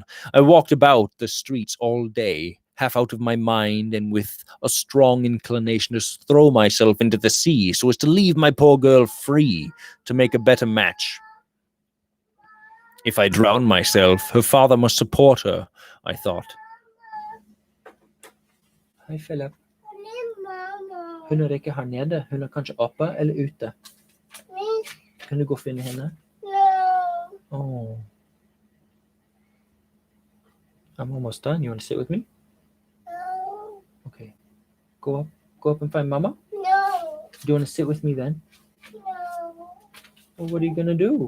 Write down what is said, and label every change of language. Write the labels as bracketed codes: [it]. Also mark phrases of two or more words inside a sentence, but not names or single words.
[en] I walked about the streets all day, half out of my mind, and with a strong inclination to throw myself into the sea so as to leave my poor girl free to make a better match. If I drown myself, her father must support her, I thought. [no] Hei, Philip. Hun er ikke her nede. Hun er kanskje oppe eller ute. Kan du gå og finne henne? [en] Oh. I'm almost done. You want to sit with me? No. Okay. Go up and find Mama? No. Do you want to sit with me then? No. Well, what are you going to do?